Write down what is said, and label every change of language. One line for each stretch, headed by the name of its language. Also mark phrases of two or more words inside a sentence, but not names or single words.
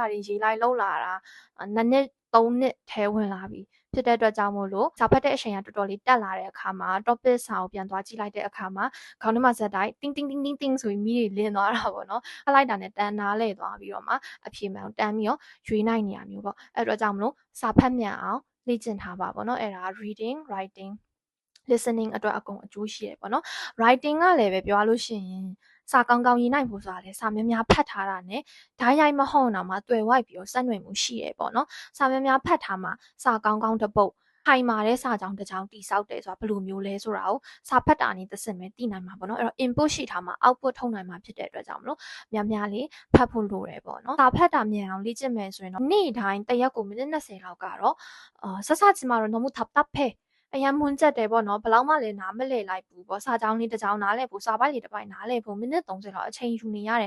Burmese: တွေရေးလိုက်လောက်လာတာနှစ်နှစ်3နှစ်ထဲဝင်လာပြီဖြစ်တဲ့အတွက်ကြောင့်မို့လို့စာဖတ်တဲ့အချိန်ကတော်တော်လေးတက်လာတဲ့အခါမှာ topic စာ ကိုပြန်သွားကြည့်လိုက်တဲ့အခါမှာခေါင်းထဲမှာဇက်တိုင်းတင်းတင်းတင်းတင်းတင်းဆိုပြီးမိတွေလင်းသွားတာပေါ့နော်ဖတ်လိုက်တာနဲ့တန်းနားလဲသွားပြီးတော့မှအဖြေမှန်တန်းပြီးတော့ရွေးနိုင်နေရမျိုးပေါ့အဲ့အတွက်ကြောင့်မလို့စာဖတ်မြန်အောင်လေ့ကျင့်ထားပါပေါ့နော်အဲ့ဒါ
English: reading writing listening
Burmese: အတွက်အကုန်အကျိုးရှိရပေါ့နော် writing ကလည်းပဲပြောလို့ရှိရင်စာကောင်းကောင်းရေးနိုင်ဖို့ဆိုတာလေစာများများဖတ်ထားတာနဲ့ဓာတ်ရိုက်မဟုတ်တော့မှတွေ့ဝိုက်ပြီးတော့စက်နွယ်မှုရှိရပေါ့နော်စာများများဖတ်ထားမှစာကောင်းကောင်းတစ်ပုဒ် ခိုင်မာတဲ့စာကြောင်းတစ်ကြောင်းတည်ဆောက်တယ်ဆိုတာဘယ်လိုမျိုးလဲဆိုတာကိုစာဖတ်တာနည်းတစ်ဆင့်ပဲသိနိုင်မှာပေါ့နော်အဲ့တော့ input ရှိထားမှာ output ထုတ်နိုင်မှာဖြစ်တဲ့အတွက်ကြောင့်မလို့များများလေးဖတ်ဖို့လိုတယ်ပေါ့နော်စာဖတ်တာမြန်အောင်လေ့ကျင့်မယ်ဆိုရင်တော့နေ့တိုင်းတစ်ရက်ကိုမိနစ်20လောက်ကတော့ဆက်စချင်မှာတော့
Korean: 너무 답답해
Burmese: အရန်မွန်းချက်တယ်ပေါ့နော်ဘယ်လောက်မှလည်းနားမလည်လိုက်ဘူးပေါ့စာကြောင်းလေးတစ်ကြောင်းနားလည်ဖို့စာပိုက်လေးတစ်ပိုက်နားလည်ဖို့မိနစ်30လောက်အချိန်ယူနေရတယ်